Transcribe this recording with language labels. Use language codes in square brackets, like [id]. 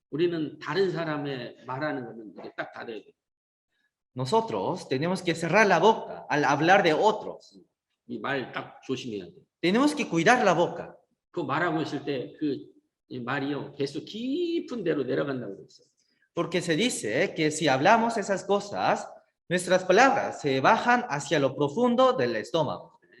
[ko] 우리는 다른 사람의 말하는 거는 딱 닫아야 돼요. [es] Nosotros tenemos que cerrar la boca al hablar de otros. [ko] 이 말 딱 조심해야 돼요. [es] Tenemos que cuidar la boca. [ko] 그 말하고 있을 때 그 말이요 계속 깊은 데로 내려간다고 그랬어요. [es] Porque se dice que si hablamos esas cosas, nuestras palabras se bajan hacia lo profundo del estómago.